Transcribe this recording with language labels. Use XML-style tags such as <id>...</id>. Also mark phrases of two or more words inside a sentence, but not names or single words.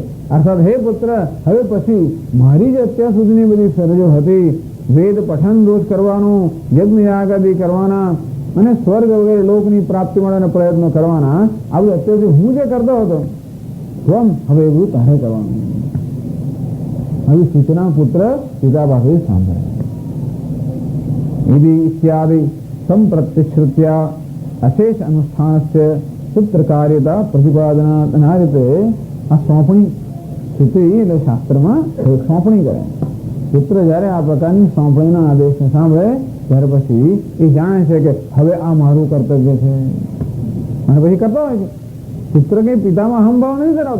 <gu>અર્થાત હે પુત્ર, હવે પછી મારી જે અત્યાર સુધીની બધી ફરજો હતી, વેદ પઠન રોજ કરવાનું, યજ્ઞ યાગ આદિ કરવાના અને સ્વર્ગ વગેરે લોકની પ્રાપ્તિ માટેના પ્રયત્નો કરવાના, આ બધું અત્યાર હું જે કરતો હતો ત્વમ, હવે એવું તારે કરવાનું. આવી સૂચના પુત્ર પિતા પાસે સાંભળે.</gu> <sa>यदि इत्यादि संप्रतिश्रुत्या अशेष अनुष्ठानस्य पुत्र कार्यता प्रतिपादना</sa> <gu>રીતે આ સોંપણી શ્રુતિ એટલે શાસ્ત્રમાં સોંપણી કરે. પુત્ર જ્યારે આ પ્રકારની સોંપણીના આદેશને સાંભળે ત્યારે પછી એ જાણે છે કે હવે આ મારું કર્તવ્ય છે અને પછી કરતો હોય છે. પુત્ર કઈ પિતામાં અહંભાવ નથી ધરાવતો.</gu>